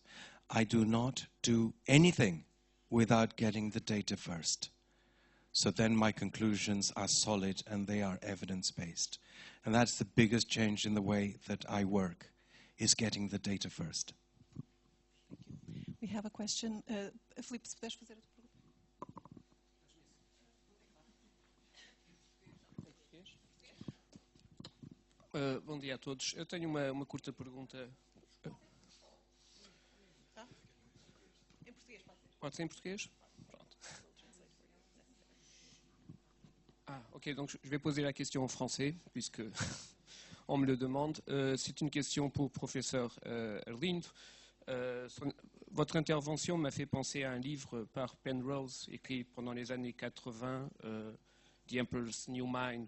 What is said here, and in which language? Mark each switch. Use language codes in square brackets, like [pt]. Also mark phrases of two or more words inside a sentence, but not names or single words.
[en] I do not do anything without getting the data first. So then my conclusions are solid and they are evidence-based. And that's the biggest change in the way that I work, is getting the data first. We have a question. [pt] Filipe, se puderes fazer a tua pergunta. Bom dia a todos. Eu tenho uma curta pergunta. Pode ser em português? Pronto. [fr] Ah, ok, donc je vais poser la question en français, puisque on me le demande. C'est une question pour professeur Arlindo. Votre intervention m'a fait penser à un livre par Penrose, écrit pendant les années 80, The Emperor's New Mind.